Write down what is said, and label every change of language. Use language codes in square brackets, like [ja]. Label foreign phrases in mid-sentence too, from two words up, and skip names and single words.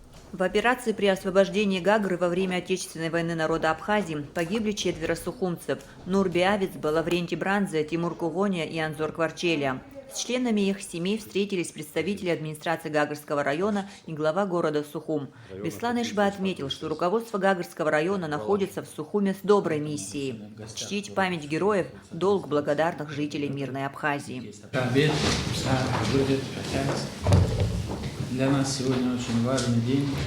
[ru] В операции при освобождении Гагры во время Отечественной войны народа Абхазии погибли 4 сухумцев – Нурби Авицба, Лаврентий Бранзе, Тимур Кугония и Анзор Кварчелия. С членами их семей встретились представители администрации Гагрского района и глава города Сухум. Беслан Ишба отметил, что руководство Гагрского района находится в Сухуме с доброй миссией – чтить память героев – долг благодарных жителей мирной Абхазии. Для нас сегодня очень важный день.